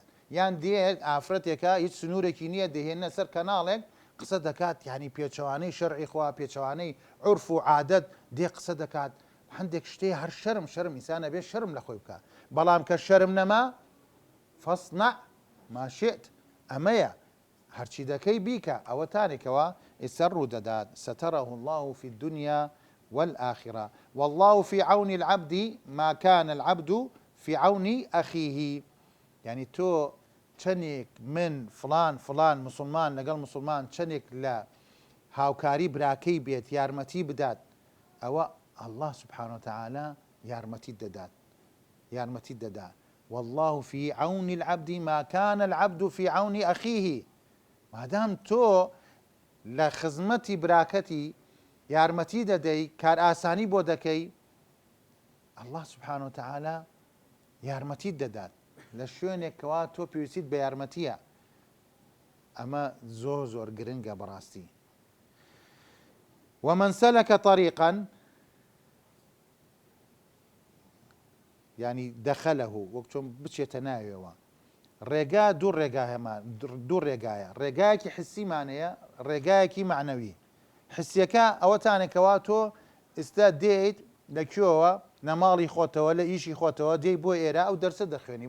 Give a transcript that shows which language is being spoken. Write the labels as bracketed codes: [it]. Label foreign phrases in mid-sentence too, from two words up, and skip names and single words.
[ckb] یان دێت ئافرەتێکە هیچ سنوورێکی نییە، دەهێنە سەر کەناڵێک قسە دەکات، یعنی پێچەوانەی شەرعی خوا، پێچەوانەی عورف و عادەت دێ قسە دەکات. هەندێک شتێ هەر شەرم ئینسانە بێ شەرم لە خۆی بکات. بەڵام کە شەرم نەما [ar] فەصنع ما شئت، [ckb] ئەمەیە هەرچی دەکەی بیکە. ئەوە تانێکەوە ئێستا ڕوو دەدات. [ar] ستره الله في الدنيا والآخرة والله في عون العبد ما كان العبد في عون أخيه. [ckb] يعني تۆ چەندێک من فلان مسلمان لەگەڵ مسلمان چەندێک لە هاوکاری براکەی بێت، یارمەتی بدات، ئەوە [ar] الله سبحانه وتعالى [ckb] یارمەتی دەدات. [ar] والله في عون العبد ما كان العبد في عون أخيه. [ckb] مادام تۆ لە خزمەتی براکەتی یارمەتی دەدەی، کار ئاسانی بۆ دەکەی، [ar] الله سبحانه وتعالى [ckb] یارمەتی دەدات لە شوێنێکەوە تۆ پێویستیت بە یارمەتیە. ئەمە زۆر گرنگە بەڕاستی. [ar] ومن سلك طريقا يعني دخله، [ckb] وەک چۆن بچێتە ناوێەوە. ڕێگا دوو ڕێگایە، ڕێگایەکی حسیمانەیە، ڕێگایەکی معنەوی. حسیەکە ئەوەتانێکەوە تۆ ئێستا دێیت لەکوێوە، لە ماڵی خۆتەوە، لە ئیشی خۆتەوە دێی بۆ ئێرە ئەو دەرسە دەخوێنی.